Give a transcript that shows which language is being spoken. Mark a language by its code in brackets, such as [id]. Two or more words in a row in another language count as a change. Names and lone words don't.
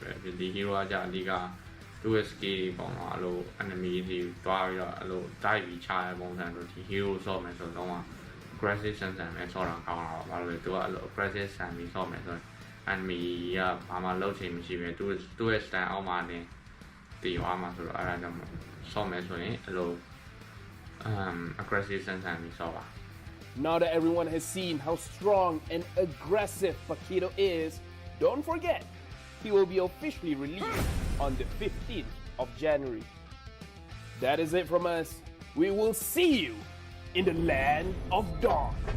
[my] ပဲဒီ hero ကကြာအဓိကသူ့ရဲ့ skill ပုံတော့အဲ့လို enemy တွေတွားပြီးတော့အဲ့လို dive ပြီးချရတဲ့ပုံစံဆိုဒီ hero ဆော့မယ်ဆိုတော့ aggressive ဆန်ဆန်ပဲဆော့တာကောင်းတာပါဘာလို့လဲသူကအဲ့လို aggressive ဆန်ပြီးဆော့မယ်ဆိုရင် enemy ကဘာမှလုပ်ချင်မရှိပဲသူ့ရဲ့ stand အောက်မှာနေတည်သွားမှာဆိုတော့အဲ့ဒါကြောင့်ဆော့မယ်ဆိုရင်အဲ့လို aggressive ဆန်ဆန်ပြီးဆော့ပါ [en] Now that everyone has seen how strong and aggressive Paquito is, don't forget, he will be officially released on the 15th of January. That is it from us. We will see you in the land of dawn.